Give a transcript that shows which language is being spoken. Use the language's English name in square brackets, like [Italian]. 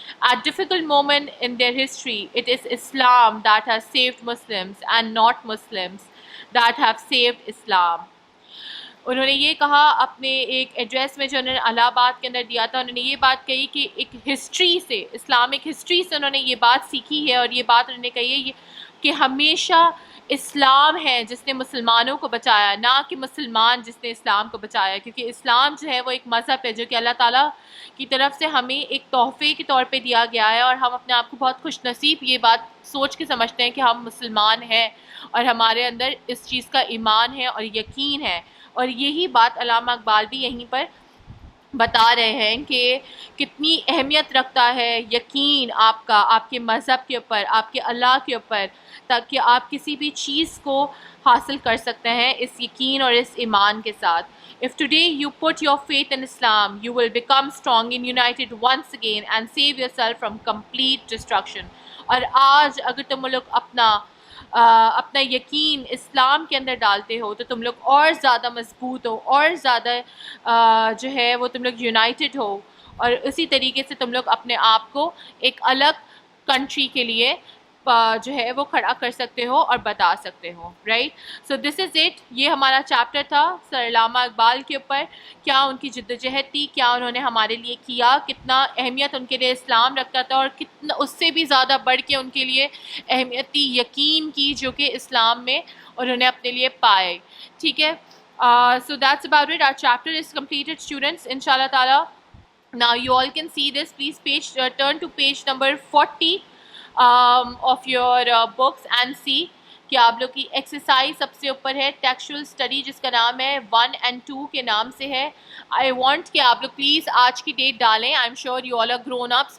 [English] At difficult moment in their history, it is Islam that has saved Muslims and not Muslims that have saved Islam." [Urdu] انہوں نے یہ کہا اپنے ایک address میں جو انہوں نے الہ آباد کے اندر دیا تھا. انہوں نے یہ بات کہی کہ ایک ہسٹری سے، اسلامک ہسٹری سے انہوں نے یہ بات سیکھی ہے، اور یہ بات انہوں نے کہی ہے کہ ہمیشہ اسلام ہے جس نے مسلمانوں کو بچایا، نہ کہ مسلمان جس نے اسلام کو بچایا. کیونکہ اسلام جو ہے وہ ایک مذہب ہے جو کہ اللہ تعالیٰ کی طرف سے ہمیں ایک تحفے کے طور پہ دیا گیا ہے، اور ہم اپنے آپ کو بہت خوش نصیب یہ بات سوچ کے سمجھتے ہیں کہ ہم مسلمان ہیں اور ہمارے اندر اس چیز کا ایمان ہے اور یقین ہے. اور یہی بات علامہ اقبال بھی یہیں پر بتا رہے ہیں کہ کتنی اہمیت رکھتا ہے یقین آپ کا، آپ کے مذہب کے اوپر، آپ کے اللہ کے اوپر، تاکہ آپ کسی بھی چیز کو حاصل کر سکتے ہیں اس یقین اور اس ایمان کے ساتھ. [English] If today you put your faith in Islam, you will become strong and united once again and save yourself from complete destruction. [Urdu] اور آج اگر تم لوگ اپنا یقین اسلام کے اندر ڈالتے ہو تو تم لوگ اور زیادہ مضبوط ہو، اور زیادہ جو ہے وہ تم لوگ یونائٹڈ ہو، اور اسی طریقے سے تم لوگ اپنے آپ کو ایک الگ کنٹری کے لیے جو ہے وہ کھڑا کر سکتے ہو اور بتا سکتے ہو. [English] Right, so this is it. [Urdu] یہ ہمارا چیپٹر تھا سر علامہ اقبال کے اوپر، کیا ان کی جد و جہد تھی، کیا انہوں نے ہمارے لیے کیا، کتنا اہمیت ان کے لیے اسلام رکھتا تھا، اور کتنا اس سے بھی زیادہ بڑھ کے ان کے لیے اہمیت تھی یقین کی جو کہ اسلام میں انہوں نے اپنے لیے پائے. ٹھیک ہے، [English] So that's about it. Our chapter is completed, students, inshallah ta'ala. Now you all can see this. Please turn to page number 40 of your books and see [Urdu] کہ آپ لوگ کی ایکسرسائز سب سے اوپر ہے ٹیکسچوئل اسٹڈی، جس کا نام ہے 1 and 2 کے نام سے ہے. [English] I want [Urdu] کہ آپ لوگ [English] Please آج کی date ڈالیں. I am sure you all are grown ups.